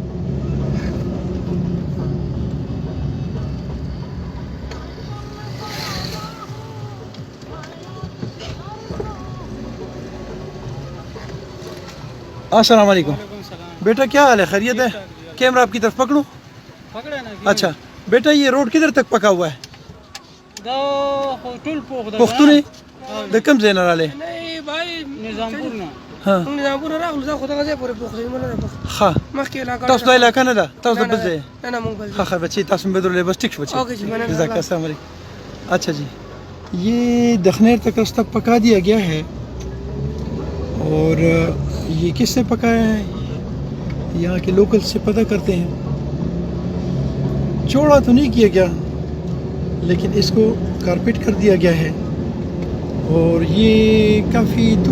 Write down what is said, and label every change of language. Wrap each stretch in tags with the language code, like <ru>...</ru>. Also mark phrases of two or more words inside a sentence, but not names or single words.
<ar>السلام علیکم.</ar> <ur>بیٹا کیا حال ہے؟ خیریت ہے؟ کیمرہ آپ کی طرف پکڑوں؟ اچھا بیٹا، یہ روڈ کدھر تک پکا ہوا ہے؟</ur> <ps>پختونے د کم ځای نه راغلی؟ ها ښه تاسو دا علاقه نه ده؟ تاسو د بل ځای؟ ښه ښه بچی، تاسو مې بدرولې بس ٹھیک شو بچی.</ps> <ar>جزاک اللہ. السلام علیکم.</ar> <ur>اچھا جی، یہ دخنیر تک راستہ پکا دیا گیا ہے، اور یہ کس نے پکایا ہے؟ یہاں کے لوکل سے پتہ کرتے ہیں. چوڑا تو نہیں کیا گیا، لیکن اس کو کارپیٹ کر دیا گیا ہے، اور یہ کافی دور</ur>